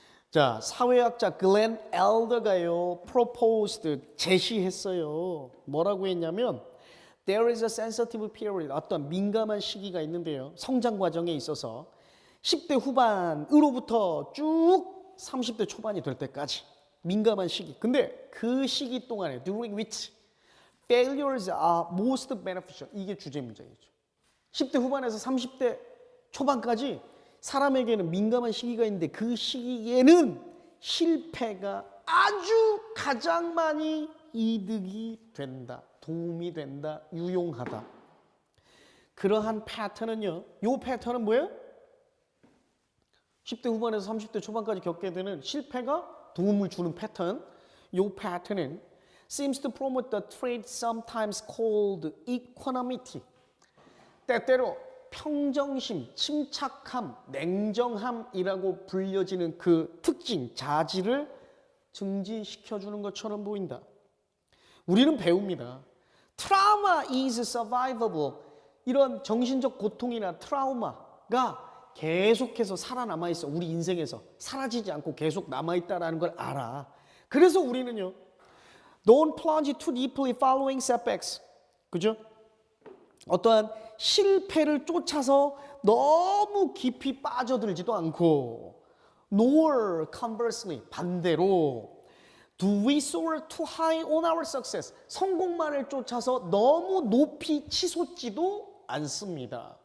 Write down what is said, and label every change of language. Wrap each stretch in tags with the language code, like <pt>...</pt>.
<ko>자, 사회학자 글렌 엘더가요, proposed, 제시했어요. 뭐라고 했냐면,</ko> <en>there is a sensitive period,</en> <ko>어떤 민감한 시기가 있는데요. 성장 과정에 있어서 10대 후반으로부터 쭉 30대 초반이 될 때까지 민감한 시기. 근데 그 시기 동안에</ko> <en>during which failures are most beneficial.</en> <ko>이게 주제 문제겠죠. 10대 후반에서 30대 초반까지 사람에게는 민감한 시기가 있는데 그 시기에는 실패가 아주 가장 많이 이득이 된다. 도움이 된다. 유용하다. 그러한 패턴은요. 요 패턴은 뭐예요? 10대 후반에서 30대 초반까지 겪게 되는 실패가 도움을 주는 패턴. 요 패턴은</ko> <en>seems to promote the trait sometimes called equanimity.</en> <ko>때때로 평정심, 침착함, 냉정함이라고 불려지는 그 특징, 자질을 증진시켜주는 것처럼 보인다. 우리는 배웁니다.</ko> <en>Trauma is survivable.</en> <ko>이런 정신적 고통이나 트라우마가 계속해서 살아남아 있어. 우리 인생에서 사라지지 않고 계속 남아있다는 걸 알아. 그래서 우리는요.</ko> <en>Don't plunge too deeply following setbacks.</en> <ko>그죠? 어떠한 실패를 쫓아서 너무 깊이 빠져들지도 않고</ko> <en>nor conversely</en> <ko>반대로</ko> <en>do we soar too high on our success</en> <ko>성공만을 쫓아서 너무 높이 치솟지도 않습니다.</ko>